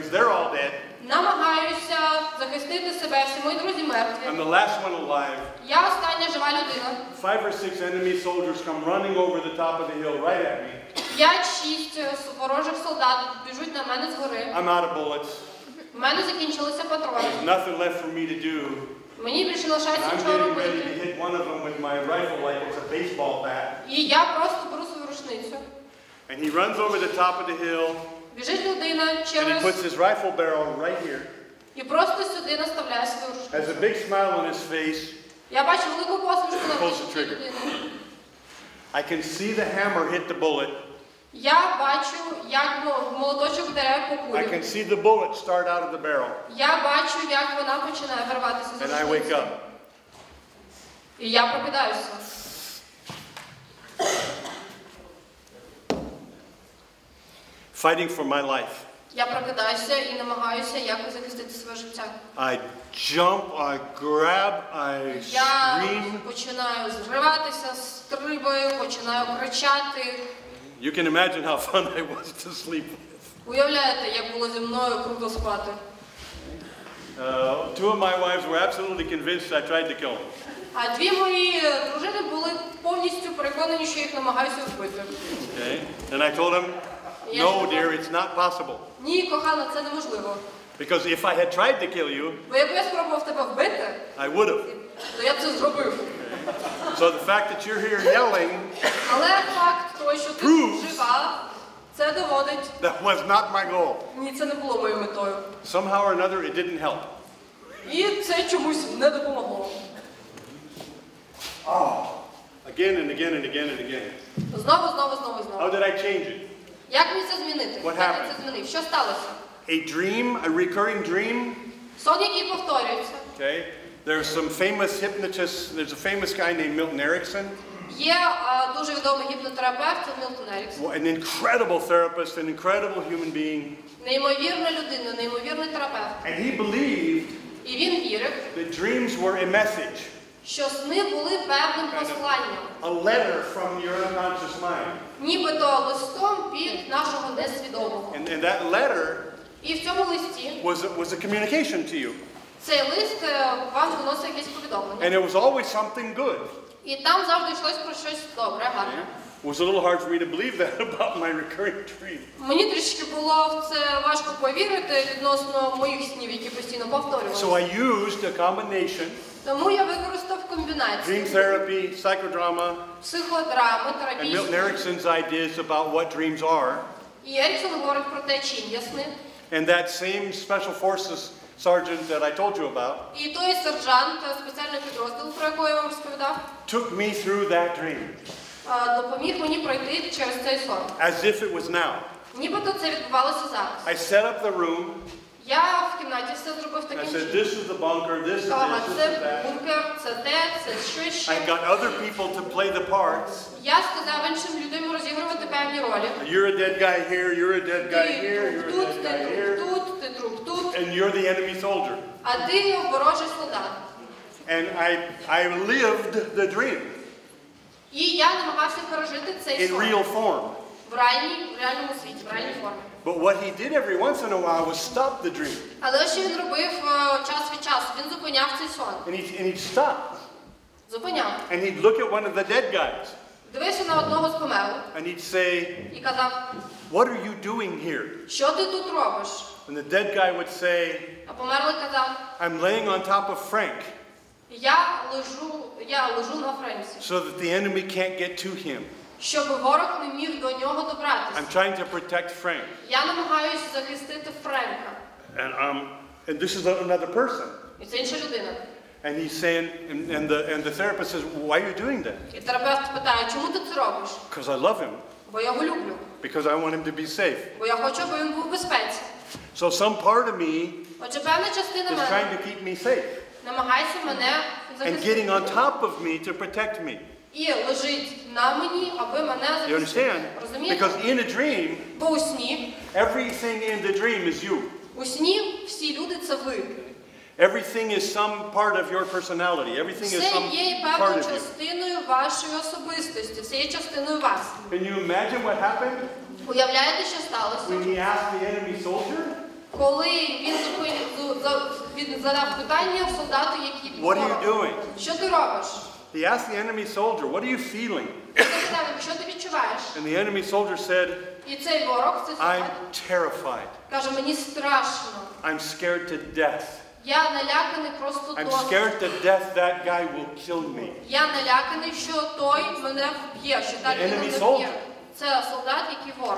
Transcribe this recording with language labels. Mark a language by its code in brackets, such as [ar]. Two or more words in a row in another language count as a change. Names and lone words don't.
[en] They're all dead. [uk] Намагаюся захистити себе. Всі мої друзі мертві. [en] I'm the last one alive. [uk] Я остання жива людина. [en] 5 or 6 enemy soldiers come running over the top of the hill right at me. [uk] 5-6 ворожих солдат біжуть на мене згори. [en] I'm out of bullets. [uk] У мене закінчилися патрони. [en] There's nothing left for me to do. [uk] Мені більше лишається [en] I'm [uk] нічого [en] getting ready to [uk] робити. [en] hit one of them with my rifle like it's a baseball bat. [uk] І я просто беру свою рушницю. [en] And he runs over the top of the hill [uk] Біжить людина [en] and he [uk] через... [en] puts his rifle barrel right here. [uk] І просто сюди наставляє свою рушницю. [en] Has a big smile on his face. [uk] Я бачу велику посмішку на [en] Pulls the [uk] обличчі [en] trigger. [uk] людини. [en] I can see the hammer hit the bullet. [uk] Я бачу, як молоточок вдаряє по [en] I [uk] кулі. [en] can see the bullet start out of the barrel. [uk] Я бачу, як вона починає вирватися з [en] And I wake [uk] рушниці. [en] up. [uk] І я прокидаюся. [en] Fighting for my life. [uk] Я прокидаюся і намагаюся якось захистити своє життя. [en] I jump, I grab, I [uk] Я [en] scream. [uk] починаю зриватися, стрибаю, починаю кричати. [en] You can imagine how fun I was to sleep with. [uk] Уявляєте, як було зі мною круто спати. [en] 2 of my wives were absolutely convinced I tried to kill him. [uk] А 2 мої дружини були повністю переконані, що їх намагаюся вбити. [en] Okay? And I told them, no, dear, it's not possible. [uk] Ні, кохана, це неможливо. [en] Because if I had tried to kill you, [uk] Бо якби я спробував тебе вбити, [en] I would have. [uk] то я б це зробив. [en] So the fact that you're here yelling, [uk] Але факт того, що ти [en] Proves. [uk] жива, це доводить. [en] that was not my goal. [uk] Ні, це не було моєю метою. [en] Somehow or another, it didn't help. [uk] І це чомусь не допомогло. [en] Again and again and again and again. [uk] Знову. [en] How did I change it? [uk] Як мені це змінити? [en] What [uk] Як я [en] happened? [uk] це змінив? Що сталося? [en] A dream, a recurring dream. [uk] Сон, який повторюється. [en] Okay. There's some famous hypnotists. There's a famous guy named Milton Erickson. [uk] Є дуже відомий гіпнотерапевт Мілтон Еріксон. [en] An incredible therapist, an incredible human being. [uk] Неймовірна людина, неймовірний терапевт. [en] And he believed [uk] І він вірив, [en] that dreams were a message. [uk] що сни були певним посланням. [en] A letter from your unconscious mind. [uk] Нібито листом від нашого несвідомого. [en] And that letter [uk] І в цьому листі [en] was a communication to you. [uk] цей лист вам виносить якесь повідомлення. [en] And it was always something good. [uk] І там завжди йшлось про щось добре, гарне. [en] It was a little hard for me to believe that about my recurring dream. [uk] Мені трішки було в це важко повірити відносно моїх снів, які постійно повторювалися. [en] So I used a combination. [uk] Тому я використав комбінацію [en] Dream therapy, psychodrama, [uk] психодрами, [en] and [uk] терапії. [en] Milton Erickson's ideas about what dreams are. [uk] І Еріксон говорить про те, чим є сни. [en] And that same special forces sergeant that I told you about [uk] І той сержант спеціального підрозділу, про якого я вам розповідав, [en] took me through that dream [uk] допоміг мені пройти через цей сон. [en] as if it was now. [uk] Нібито це відбувалося зараз. [en] I set up the room. [uk] Я в кімнаті все зробив [en] I [uk] таким [en] said, [uk] чином. [en] this is the bunker, this is [uk] Сказала, [en] this, this [uk] це [en] is that. [uk] бункер, це те, це що ще. [en] I got other people to play the parts. [uk] Я сказав іншим людям розігрувати певні ролі. [en] You're a dead guy here, you're a dead guy here, [uk] Ти [en] you're a [uk] тут, [en] dead [uk] ти [en] guy here, [uk] тут, ти друг тут, [en] and you're the enemy soldier. [uk] а ти ворожий солдат. [en] And I lived the dream [uk] І я намагався пережити цей [en] in [uk] сон [en] real form. [uk] в реальному світі, в реальній формі. [en] But what he did every once in a while was stop the dream. [uk] Але що він робив час від часу? Він зупиняв цей сон. [en] And he'd stop. [uk] Зупиняв. [en] And he'd look at one of the dead guys. [uk] Дивився на одного з померлих [en] And he'd say, [uk] і казав, [en] what are you doing here? [uk] що ти тут робиш? [en] And the dead guy would say, [uk] А померлий казав, [en] I'm laying on top of Frank [uk] я лежу на Френсі, [en] so that the enemy can't get to him. [uk] щоб ворог не міг до нього добратися. [en] I'm trying to protect Frank. [uk] Я намагаюся захистити Френка. [en] And this is another person. [uk] І це інша людина. [en] And he's saying, and the therapist says, why are you doing that? [uk] І терапевт питає, чому ти це робиш? [en] Because I love him. [uk] Бо я його люблю. [en] Because I want him to be safe. [uk] Бо я хочу, аби він був в безпеці. [en] So some part of me [uk] Отже, певна частина [en] is [uk] мене [en] trying to keep me safe [uk] намагається мене [en] and [uk] захистити. [en] getting on top of me to protect me. [uk] І лежить на мені, аби мене [en] You [uk] захистити. [en] understand? [uk] Розумієте? [en] Because in a dream, [uk] Бо у сні, [en] everything in the dream is you. [uk] у сні всі люди це ви. [en] Everything is some part of your personality. Everything is [uk] Все [en] some [uk] є і [en] part [uk] певною [en] of you. [uk] частиною вашої особистості, все є частиною вас. [en] Can you imagine what happened [uk] Уявляєте, що сталося? [en] when he asked the enemy soldier, [uk] Коли він задав питання солдату, який [en] what are you doing? [uk] що ти робиш? [en] He asked the enemy soldier, what are you feeling? [uk] Він запитав, що ти відчуваєш? [en] And the enemy soldier said, [uk] І цей ворог, цей [en] I'm [uk] солдат, [en] terrified. [uk] каже, мені страшно. [en] I'm scared to death. [uk] Я наляканий просто [en] I'm [uk] до... [en] scared to death that guy will kill me. [uk] Я наляканий, що той мене вб'є, що та людина [en] enemy [uk] мене [en] soldier. [uk] вб'є. Це солдат, який ворог.